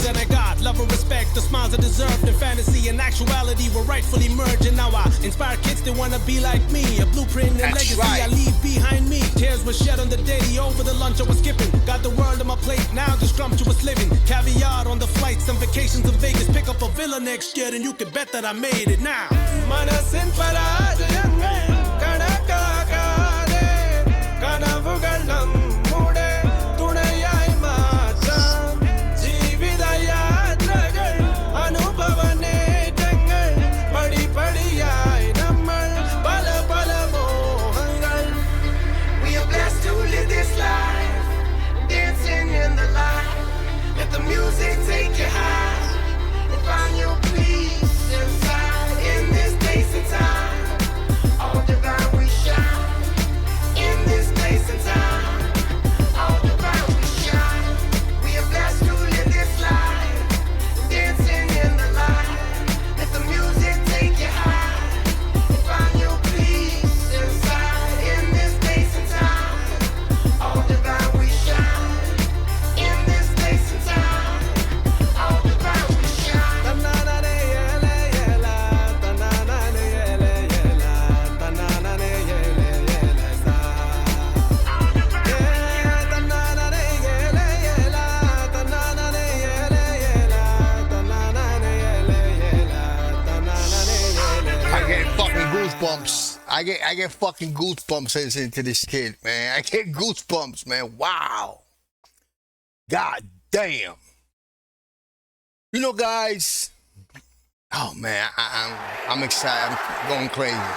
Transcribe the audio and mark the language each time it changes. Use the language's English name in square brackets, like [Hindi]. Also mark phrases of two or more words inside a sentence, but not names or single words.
[English] And I got love and respect, the smiles I deserved. And fantasy and actuality were rightfully merged. And now I inspire kids that wanna be like me. A blueprint and That's legacy right. I leave behind me. Tears were Shed on the daily over the lunch I was skipping. Got the world on my plate now, just scrumptious living. Caviar on the flights and vacations in Vegas. Pick up a villa next year and you can bet that I made it now. [Malayalam] മനസ്സിൻ പരാജയങ്ങൾ കടക്കാകടെ കനവുകൾ നമ്മുടെ തുണയായ് മാച്ചം ജീവിത യാത്രകൾ അനുഭവ നേട്ടങ്ങൾ പടി പടിയായ് നമ്മൾ പല പല മോഹങ്ങൾ. [English] We are blessed to live this life, dancing in the light. Let the music take you high and find your peace inside. In this place and time, all divine we shine. In this place and time, all divine we shine. We are blessed to live this life, dancing in the light. Let the music take you high and find your peace inside. In this place and time, all divine we shine. In this place and time, all divine we shine. Tanana yele yela, tanana yele yela, tanana yele yela sa. Yeah, tanana yele yela, tanana yele yela, tanana yele yela, tanana yele. I get fucking goosebumps. I get fucking goosebumps listening to this kid, man. I get goosebumps, man. Wow. God damn. You know, guys. Oh man, I'm excited. I'm going crazy.